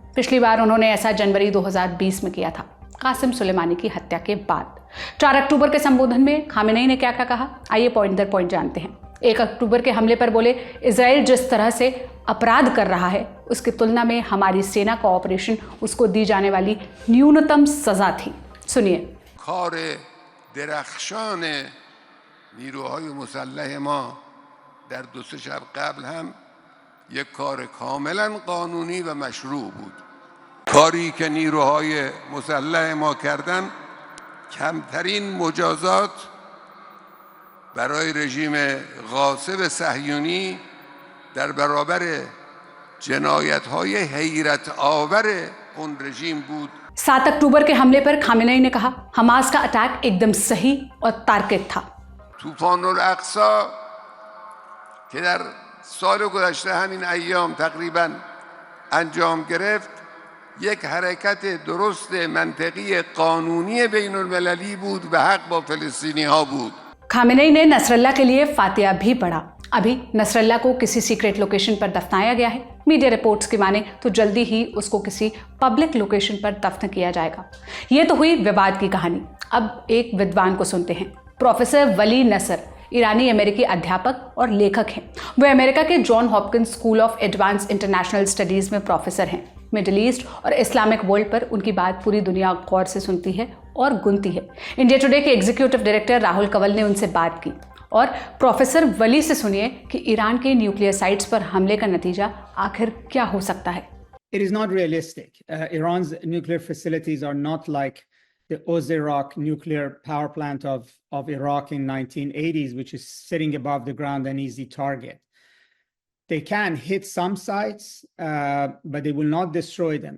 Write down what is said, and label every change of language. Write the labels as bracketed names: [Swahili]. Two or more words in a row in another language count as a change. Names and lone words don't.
[Hindi] पिछली बार उन्होंने ऐसा जनवरी 2020 में किया था। कासिम सुलेमानी की हत्या के बाद। 4 अक्टूबर के संबोधन में खामेनेई ने क्या क्या कहा, आइए पॉइंट दर पॉइंट जानते हैं। 1 अक्टूबर के हमले पर बोले, इजराइल जिस तरह से अपराध कर रहा है उसकी तुलना में हमारी सेना का ऑपरेशन उसको दी जाने वाली न्यूनतम सजा थी। सुनिए। [Persian] کار درخشان نیروهای مسلح ما در 2-3 شب قبل هم یک کار کاملا قانونی و مشروع بود. کاری که نیروهای مسلح ما کردن کمترین مجازات برای رژیم غاصب صهیونی در برابر جنایت‌های حیرت آور اون رژیم بود. [Hindi] 7 अक्टूबर के हमले पर खामेनेई ने कहा, हमास का अटैक एकदम सही और तार्किक था। [Persian] طوفان الاقصی که در سال گذشته همین ایام تقریبا انجام گرفت یک حرکت درست منطقی قانونی بین المللی بود و حق با فلسطینی ها بود. [Hindi] खामेनेई ने नसरल्ला के लिए फातिया भी पढ़ा। अभी नसरल्ला को किसी [English] secret location [Hindi] पर दफनाया गया है। [English] media reports [Hindi] की माने तो जल्दी ही उसको किसी [English] public location [Hindi] पर दफन किया जाएगा। ये तो हुई विवाद की कहानी। अब एक विद्वान को सुनते हैं। प्रोफेसर वली नसर ईरानी अमेरिकी अध्यापक और लेखक हैं। वे अमेरिका के जॉन हॉपकिंस स्कूल ऑफ एडवांस इंटरनेशनल स्टडीज में प्रोफेसर हैं। मिडिल ईस्ट और [English] Islamic world [Hindi] पर उनकी बात पूरी दुनिया गौर से सुनती है और गुनती है। इंडिया टुडे के [English] executive director [Hindi] राहुल कंवल ने उनसे बात की और प्रोफेसर वली से सुनिए कि ईरान के [English] nuclear sites [Hindi] पर हमले का नतीजा आखिर क्या हो सकता है। [English] It is not realistic. Iran's nuclear facilities are not like the Ozerok nuclear power plant of Iraq in 1980s, which is sitting above the ground, an easy target. They can hit some sites, but they will not destroy them.